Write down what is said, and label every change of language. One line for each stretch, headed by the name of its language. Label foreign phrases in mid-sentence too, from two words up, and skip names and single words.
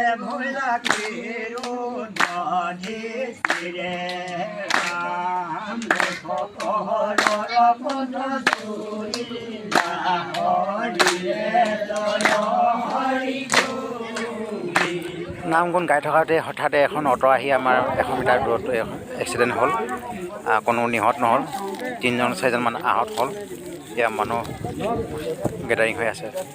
Assamese: भोला के रोधे रे राम कहर रपद सुरिला हरि रे हरि নাম গুণ গাই থকাতে হঠাতে এখন অটো আহি আমাৰ 100 মিটাৰ দূৰত এক্সিডেণ্ট হ'ল। কোনো নিহত নহ'ল, 3-4জন আহত হ'ল। এতিয়া মানুহ গেদাৰিং হৈ আছে।